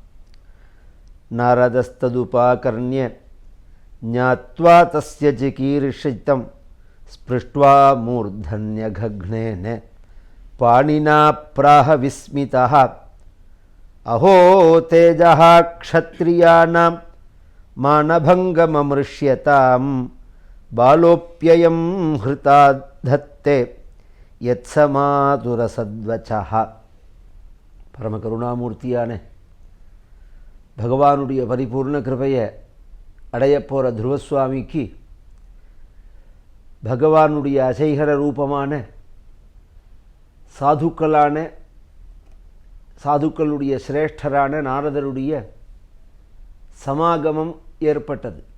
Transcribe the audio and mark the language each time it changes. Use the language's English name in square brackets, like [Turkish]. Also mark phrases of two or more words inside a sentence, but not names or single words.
[Sanskrit] नारदस्तदुपाकर्ण्य ज्ञात्वा तस्य चिकीर्षितं स्पृष्ट्वा मूर्धन्यघघ्नेन पाणिना प्राह विस्मितः अहो तेजः क्षत्रियाणां मानभङ्गममृष्यतां बालोऽप्ययं हृता धत्ते यत्समातुरसद्वचः। [Tamil] பரமகருணாமூர்த்தியான பகவானுடைய பரிபூர்ண கிருபையை அடையப் போகிற துருவசுவாமிக்கு பகவானுடைய அசைகர ரூபமான சாதுக்களுடைய சிரேஷ்டரான நாரதருடைய சமாகமம் ஏற்பட்டது.